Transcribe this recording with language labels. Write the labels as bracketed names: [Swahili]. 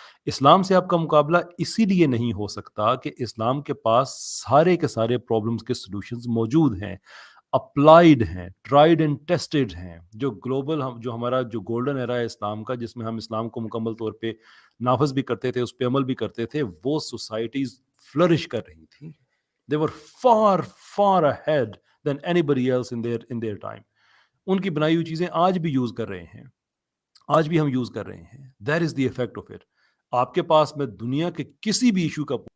[Urdu] اسلام سے آپ کا مقابلہ اسی لیے نہیں ہو سکتا کہ اسلام کے پاس سارے کے سارے پرابلمس کے سلوشنز موجود ہیں، اپلائیڈ ہیں، [English] tried and tested [Urdu] ہیں. جو گلوبل جو ہمارا جو گولڈن ایرا ہے اسلام کا، جس میں ہم اسلام کو مکمل طور پہ نافذ بھی کرتے تھے، اس پہ عمل بھی کرتے تھے، وہ سوسائٹیز فلرش کر رہی تھیں. [English] They were far far ahead than anybody else in their time. [Urdu] ان کی بنائی ہوئی چیزیں آج بھی یوز کر رہے ہیں، آج بھی ہم یوز کر رہے ہیں. [English] That is the effect of it. [Urdu] آپ کے پاس میں دنیا کے کسی بھی ایشو کا